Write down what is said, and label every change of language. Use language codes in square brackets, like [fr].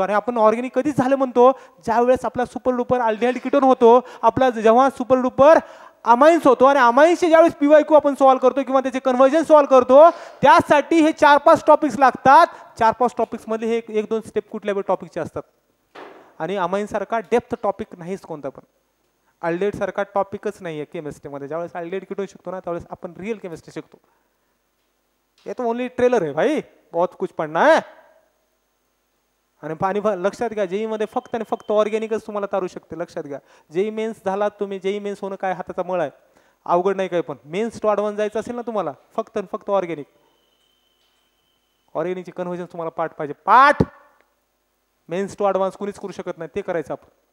[mr] आणि आपण ऑर्गॅनिक कधीच झालं म्हणतो, ज्यावेळेस आपला सुपर डुपर अल्डिहाइड कीटोन होतो, आपला जेव्हा सुपर डुपर अमाइन्स होतो आणि अमाइन्सचे ज्यावेळेस PYQ आपण सॉल्व्ह करतो किंवा त्याचे कन्व्हर्जन सॉल्व्ह करतो, त्यासाठी हे 4-5 टॉपिक्स लागतात. 4-5 टॉपिक्स मध्ये हे 1-2 स्टेप कुठल्या टॉपिकचे असतात. आणि अमाइन सारखा डेप्थ टॉपिक नाहीच कोणता पण, अल्डिहाइड सारखा टॉपिकच नाहीये केमिस्ट्रीमध्ये. ज्यावेळेस अल्डिहाइड कीटोन शिकतो ना, त्यावेळेस आपण रिअल केमिस्ट्री शिकतो. [hi] ये तो ओनली ट्रेलर है भाई, बहुत कुछ पढ़ना है. [mr] आणि पाणी लक्षात घ्या, जेई मध्ये फक्त आणि फक्त ऑर्गॅनिकच तुम्हाला तारू शकते. लक्षात घ्या, जेई मेन्स झाला तुम्ही, जेई मेन्स होणं काय हाताचा मळ आहे, अवघड नाही काही. पण मेन्स टू ॲडव्हान्स जायचं असेल ना तुम्हाला, फक्त आणि फक्त ऑर्गॅनिक. ऑर्गॅनिकची कन्व्हर्जन तुम्हाला पाठ पाहिजे, पाठ. मेन्स टू ॲडव्हान्स कुणीच करू शकत नाही, ते करायचं आपण.